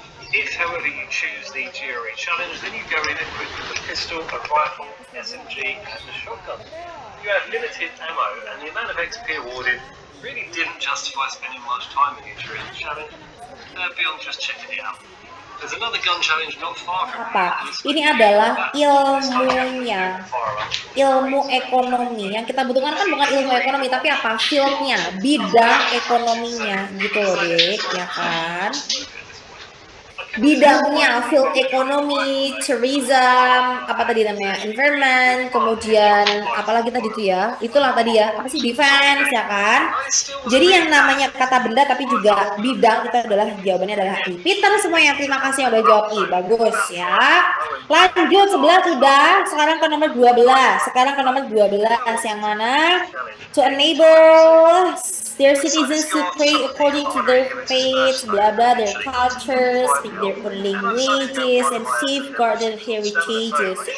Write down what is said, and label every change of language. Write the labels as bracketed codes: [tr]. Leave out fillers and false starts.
[en] If, however, you choose the GRE challenge, then you go in equipped with a pistol, a rifle, SMG, and a shotgun. You have limited ammo, and the amount of XP awarded really didn't justify spending much time in it during the challenge, beyond just checking it out. There's another gun challenge not far from [id] Apa? Ini adalah ilmunya, ilmu ekonomi. Yang kita butuhkan kan bukan ilmu ekonomi, tapi apa? Fieldnya, bidang ekonominya, gitu loh, Dek, ya kan? Bidangnya field ekonomi, tourism, apa tadi namanya, environment, kemudian apalagi tadi itu ya, itulah tadi ya, apa sih, defense ya kan. Jadi yang namanya kata benda tapi juga bidang itu adalah jawabannya adalah I. Peter semuanya, terima kasih yang udah jawab I, bagus ya. Lanjut, 11 sudah, sekarang ke nomor 12. Sekarang ke nomor 12 yang mana? [en] To enable their citizens to pray according to their faiths, blah blah, their cultures, speak their own languages, and safeguard their heritages.